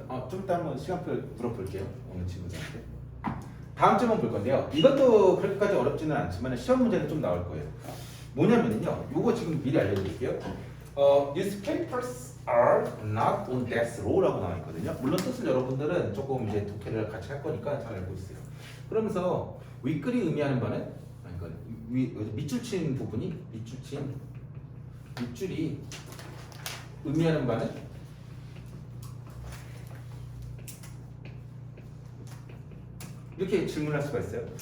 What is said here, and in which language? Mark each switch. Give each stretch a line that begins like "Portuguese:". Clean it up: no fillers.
Korean: 좀 이따 한번 시간표 물어볼게요. 오늘 친구들한테. 다음 질문 볼 건데요. 이것도 그렇게까지 어렵지는 않지만 시험 문제는 좀 나올 거예요. 뭐냐면요. 요거 지금 미리 알려드릴게요.
English: Newspapers are not on death row라고
Korean: 나와 있거든요. 물론 뜻을 여러분들은 조금 이제 독해를 같이 할 거니까 잘 알고 있어요. 그러면서 윗글이 의미하는 바는 밑줄 친 부분이 밑줄이 의미하는 바는 이렇게 질문할 수가 있어요.